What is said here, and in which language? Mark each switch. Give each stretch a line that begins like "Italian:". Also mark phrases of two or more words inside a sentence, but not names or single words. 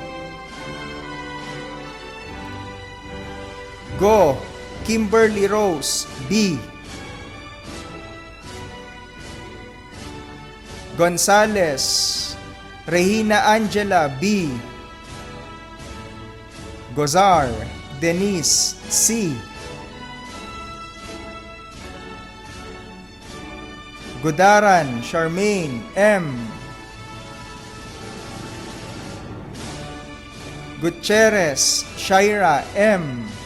English: Go Kimberly Rose B. Gonzales Regina Angela B. Gozar Denise C. Gudaran Charmaine M. Gutierrez Shaira M.